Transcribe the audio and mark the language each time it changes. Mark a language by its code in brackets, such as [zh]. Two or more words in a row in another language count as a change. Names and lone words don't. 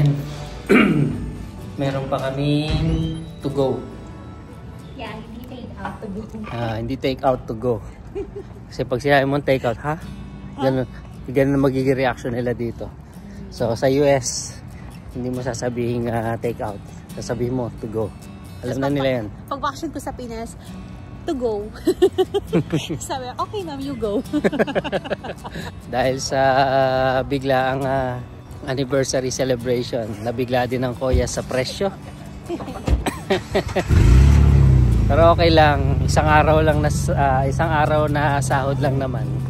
[tl] Meron pa kaming [en] to go. [tl] Yeah, hindi [en] take out to go. [tl] Hindi [en] take out to go. [tl] Kasi pag sinabi mo [en] take out, [tl] ha? Ganun na magiging reaction nila dito. So sa US, hindi mo sasabihin [en] take out. [tl] Sasabihin mo [en] to go. [tl] Alam na nila yan. Pag vacation ko sa Pinas, [en] to go. [tl] Sabi, [en] okay ma'am, you go. [tl] Dahil sa biglaang [en] anniversary celebration, [tl] nabigla din ang Kuya sa presyo. Pero okay lang, isang araw na sahod lang naman.